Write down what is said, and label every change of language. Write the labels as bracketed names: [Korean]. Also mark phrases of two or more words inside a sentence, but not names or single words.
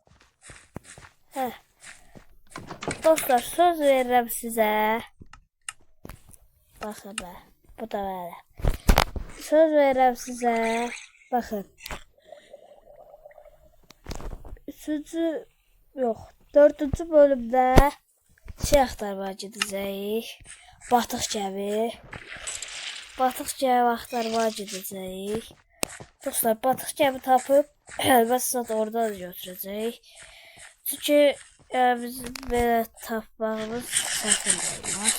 [Turkish] Dostlar söz veririm size. Bakın be. Bu da böyle. Söz veririm size. Bakın. 3. yok. 4. [Azerbaijani] bölümde şey axtarmağa gedəcəyik. Batıq gəmi. Batıq gəmi axtarmağa gedəcəyik. Dostlar batıq gəmi tapıb əlbəttə oradan götürəcəyik. Çünki biz belə tapmağımız çətin olmaz.